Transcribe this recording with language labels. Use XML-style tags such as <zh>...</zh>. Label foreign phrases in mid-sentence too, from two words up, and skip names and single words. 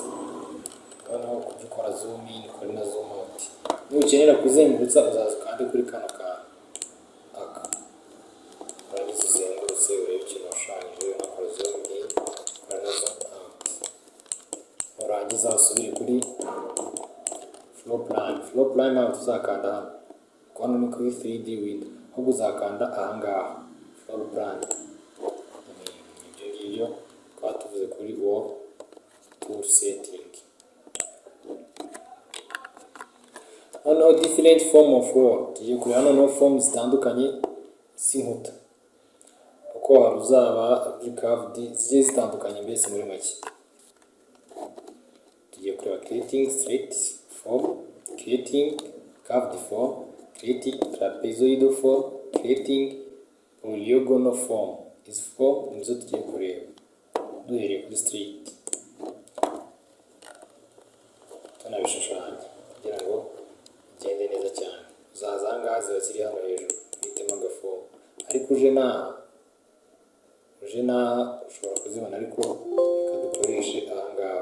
<rw>Noneho kujya ukora</rw> <en>zoom in,</en> <rw>ukora na</rw> <en>zoom out.</en> <rw>Nukenera kuzengurutsa uzaza kandi kuri kano kantu aka, urangiza uzengurutse urebe ikintu washushanyije, unakora</rw> <en>zoom in,</en> <rw>ukora na</rw> <en>zoom out.</en> <rw>Urangiza usubire kuri</rw> <en>floor plan. Floor plan</en> <rw>naho tuzakanda hano, kuko hano ni kuri</rw> <en>3D window,</en> <rw>ahubwo uzakanda ahangaha</rw> <en>floor plan.</en> <rw>Ibyo ngibyo twaba tuvuze kuri</rw> <en>wall tool setting. Hano different form of wall,</en> <rw>tugiye kureba hano form zitandukanye z'inkuta, kuko hari uzaba curved, zigiye zitandukanye. Mbese muri make tugiye kureba</rw> <en>creating straight form, creating curved form, creating trapezoidal form, creating polygonal form.</en> <rw>Izi form nizo tugiye kureba duhereye kuri straight, tunabishushanya kugira ngo bigende neza cyane. Uzaza ahangaha ziba ziri hano hejuru uhitemo agafomu, ariko uje n'aha ushobora kuzibona, ariko reka dukoreshe ahangaha.</rw>